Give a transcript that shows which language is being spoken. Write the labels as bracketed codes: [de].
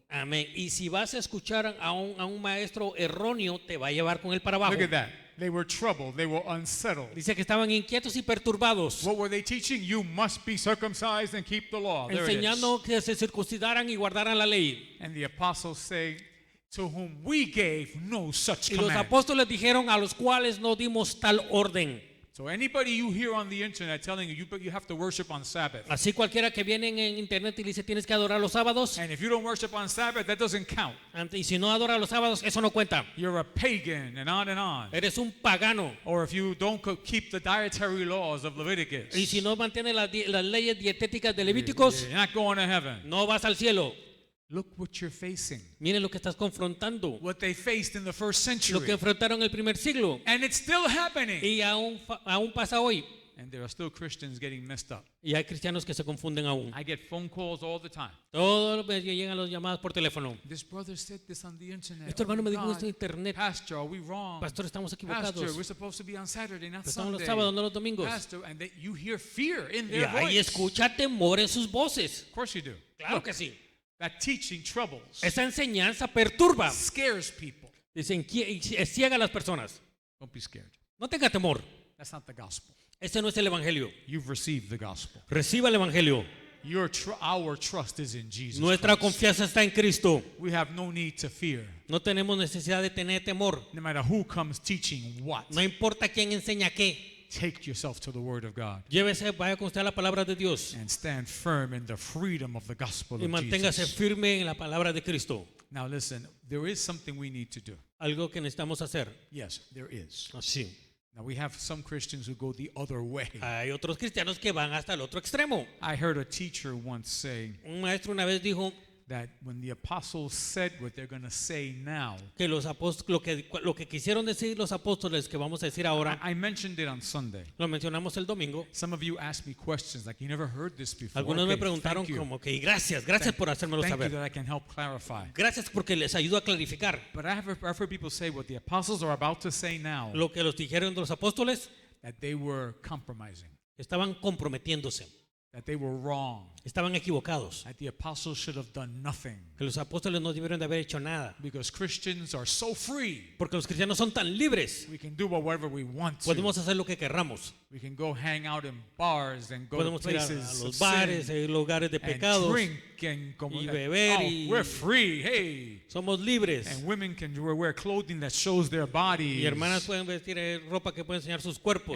[es] Amén. Y si vas a escuchar a un maestro erróneo, te va a llevar con él para abajo. [en] Look at that. They were troubled. They were unsettled. [es] Dice que estaban inquietos y perturbados, [en] What were they teaching? You must be circumcised and keep the law. There it is. [es] enseñando que se circuncidaran y guardaran la ley. [en] And the apostles say, to whom we gave no such [es] Y los [en] command. [es] apóstoles dijeron a los cuales no dimos tal orden. [en] So anybody you hear on the internet telling you have to worship on Sabbath. [es] Así cualquiera que viene en internet y dice tienes que adorar los sábados, [en] And if you don't worship on Sabbath, that doesn't count. [es] y si no adoras los sábados, eso no cuenta. [en] You're a pagan and on and on. [es] Eres un pagano. [en] Or if you don't keep the dietary laws of Leviticus, [es] Y si no mantienes las leyes dietéticas de Levíticos, [en] you're not going to heaven. [es] no vas al cielo. [en] Look what you're facing. [es] Miren lo que estás confrontando. [en] What they faced in the first [es] Lo [en] century. [es] que enfrentaron el primer siglo. [en] And it's still happening. [es] Y aún pasa hoy. [en] And there are still Christians getting messed up. [es] Y hay cristianos que se confunden aún. [en] I get phone calls all the time. [es] Todos los días llegan las llamadas por teléfono. [en] This brother said this on the internet. [es] Este hermano [en] Oh [es] me [en] my [es] dijo [en] God. [es] esto en internet. [en] Pastor, are we wrong? [es] Pastor, estamos [en] Pastor, [es] equivocados. [en] we're supposed to be on Saturday, not [es] Estamos los [en] Sunday. [es] sábados, no los domingos. [en] Pastor, and you hear fear in [es] Y [en] their [es] ahí [en] voice. [es] escucha temor en sus voces. [en] Of course you do. [es] Claro [en] Look, [es] que sí. [en] that teaching troubles, [es] Esa enseñanza perturba. [en] scares people. [es] Dicen, ciega a las personas. [en] Don't be scared. [es] No tenga temor. [en] That's not the gospel. [es] Ese no es el evangelio. [en] You've received the gospel. [es] Reciba el evangelio. [en] Our trust is in Jesus [es] Nuestra [en] Christ. [es] confianza está en Cristo. [en] We have no need to fear, [es] No tenemos necesidad de tener temor. [en] no matter who comes teaching what. [es] No importa quién enseña qué. [en] Take yourself to the Word of God [es] Llévese, vaya con usted a la palabra de Dios. [en] and stand firm in the freedom of the gospel [es] Y [en] of [es] manténgase [en] Jesus. [es] firme en la palabra de Cristo. [en] Now listen, there is something we need to do. [es] Algo que necesitamos hacer. [en] Yes, there is. [es] Así. [en] Now we have some Christians who go the other way. [es] Hay otros cristianos que van hasta el otro extremo. [en] I heard a teacher once say [es] Un maestro una vez dijo [en] that when the apostles said what they're going to say now, [es] que los apóstoles, lo que quisieron decir los apóstoles que vamos a decir ahora, [en] I mentioned it on Sunday. [es] lo mencionamos el domingo. [en] Some of you asked me questions like you never heard this before. [es] Algunos me [en] Okay, [es] preguntaron [en] thank you. [es] como que gracias por hacérmelo [en] Thank you [es] saber. [en] that I can help clarify. [es] Gracias porque les ayudo a clarificar. [en] But I've heard people say what the apostles are about to say now, [es] Lo que los dijeron los apóstoles [en] that they were compromising, [es] estaban comprometiéndose, [en] that they were wrong, [es] estaban equivocados. [en] that the apostles should have done nothing. [es] Que los apóstoles no debieron de haber hecho nada. [en] Because Christians are so free. [es] Porque los cristianos son tan libres. [en] We can do whatever we want to. [es] Podemos hacer lo que querramos. [en] We can go hang out in bars and go to [es] Podemos ir a [en] places of [es] los bares, [en] sin [es] lugares de [en] and [es] pecados. [en] drink and como, [es] y beber [en] oh, [es] y- [en] we're free, hey. [es] Somos libres. [en] And women can wear clothing that shows their bodies. [es] Y hermanas pueden vestir ropa que puede enseñar sus cuerpos.